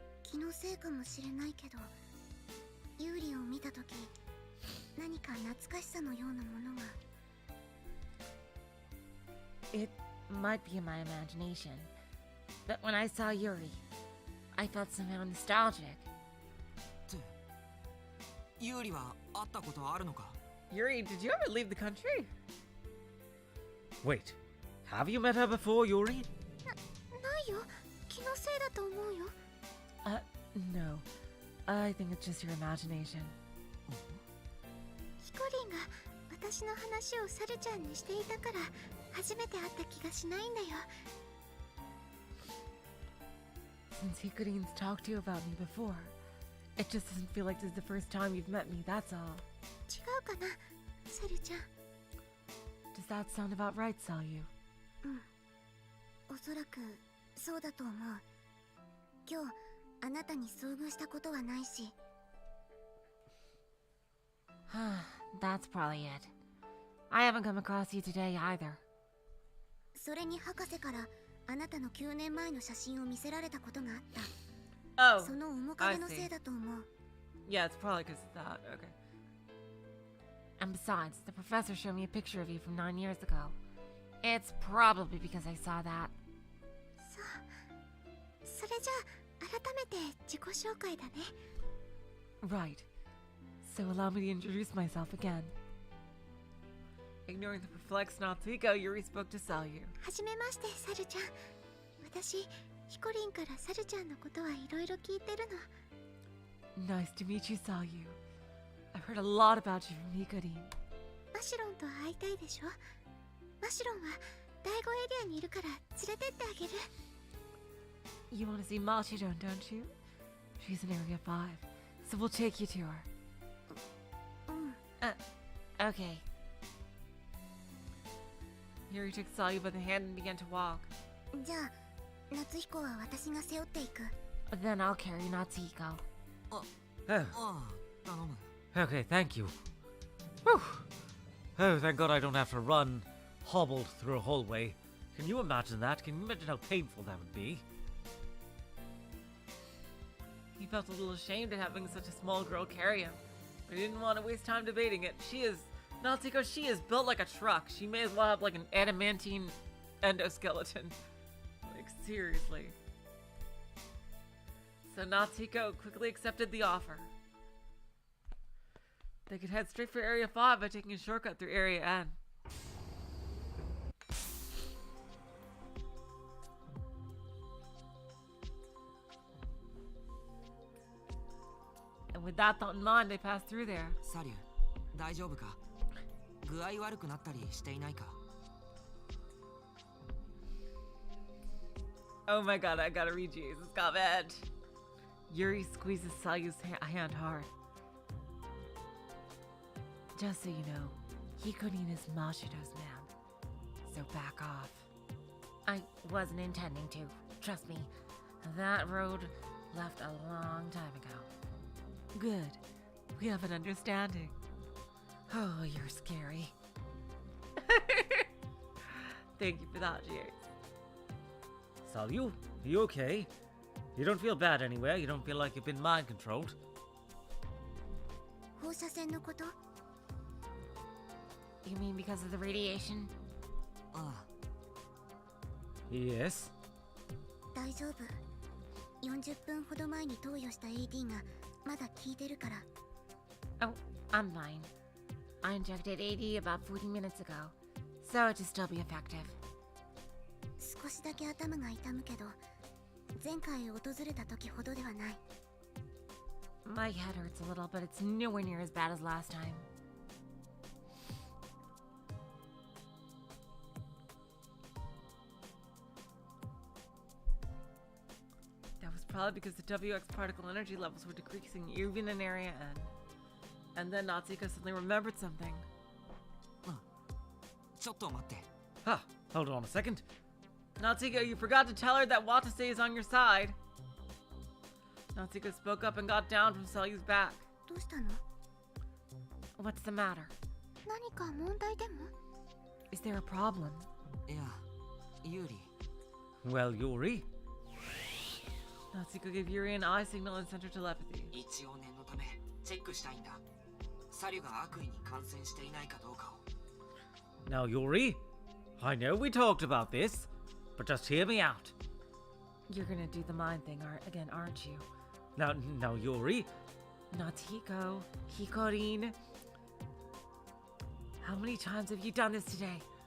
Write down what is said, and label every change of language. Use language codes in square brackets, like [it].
[ja] 気のせいかもしれないけど、ユーリを見たとき、何か懐かしさのようなものが。 [en] It might be in my imagination, but when I saw Yuri, I felt somehow nostalgic. [ja] ユーリは会ったことあるのか？ [en] Yuri, did you ever leave the country? Wait, have you met her before, Yuri? [ja] ないよ。気のせいだと思うよ。 [en] No. I think it's just your imagination. [ja] ヒコリンが私の話をサルちゃんにしていたから初めて会った気がしないんだよ。 [en] Since Hikorin's talked to you about me before, it just doesn't feel like this is the first time you've met me, that's all. [ja] 違うかな、サルちゃん。 [en] Does that sound about right, Sayu? [ja] おそらくそうだと思う。今日あなたに遭遇したことはないし。 [en] That's probably it. I haven't come across you today either. [ja] それに博士からあなたの9年前の写真を見せられたことがあった。 [en] Oh, [ja] その面影のせいだと思う。 [en] yeah, it's probably because of that. Okay. And besides, the professor showed me a picture of you from 9 years ago. It's probably because I saw that. [ja] そう。それじゃあ改めて自己紹介だね。 [en] Right. So allow me to introduce myself again. Ignoring the perplexed Natsuhiko, Yuri spoke to Sayu. [ja] はじめまして、サルちゃん。私、ヒコリンからサルちゃんのことはいろいろ聞いてるの。 [en] Nice to meet you, Sayu. I've heard a lot about you from Hikorin. [ja] マシロンと会いたいでしょ。マシロンは第5エリアにいるから連れてってあげる。 [en] You want to see Machidon, don't you? She's in Area 5, so we'll take you to her. [ja] うん。 [en] Okay. Yuri took Sayu by the hand and began to walk. [ja] じゃあ、夏彦は私が背負っていく。 [en] Then I'll carry Natsuhiko. Oh, [ja] ああ、頼む。 [en] okay, thank you. Whew. Oh, thank God I don't have to run hobbled through a hallway. Can you imagine that? Can you imagine how painful that would be? He felt a little ashamed at having such a small girl carry him, but he didn't want to waste time debating it. Natsuhiko, she is built like a truck. She may as well have like an adamantine endoskeleton. Like, seriously. So Natsuhiko quickly accepted the offer. They could head straight for Area 5 by taking a shortcut through Area N. And with that thought in mind, they passed through there. [ja] サリュー、大丈夫か？具合悪くなったりしていないか？ [en] Oh my god, I gotta read Jesus' comment. Yuri squeezes Sayu's hand hard. Just so you know, Hikorin is Mashido's man. So back off. I wasn't intending to. Trust me, that road left a long time ago. Good. We have an understanding. Oh, you're scary. Thank you for that, Jace. Salyu, are you okay? You don't feel bad anywhere? You don't feel like you've been mind controlled? [ja] 放射線のこと？ [en] You mean because of the radiation? あ Yes. [ja] 大丈夫。 40分ほど前に投与した AD がまだ効いてるから。 [en] Oh, I'm fine. I injected AD about 40 minutes ago, so it should still be effective. [ja] 少しだけ頭が痛むけど、前回訪れた時ほどではない。 [en] My head hurts a little, but it's nowhere near as bad as last time. That was probably because the WX particle energy levels were decreasing even in Area N. And then Natsuko suddenly remembered something. [ja] ちょっと待って [en] Ah, hold on a second. Natsuko, you forgot to tell her that Watase is on your side. Natsuko spoke up and got down from Salyu's back. [ja] どうしたの？ [en] What's the matter? [ja] 何か問題でも？ [en] Is there a problem? [ja] いやユーリ [en] Well, Yuri, Natsuko gave Yuri an eye signal and sent her telepathy. [ja] 一応念のためチェックしたいんだサリュが悪意に感染していないかどうかを [en] now Yuri, I know we talked about this, but just hear me out. You're gonna do the mind thing again, aren't you? Now Yuri, Natsuko, Hikorin. How many times have you done this today?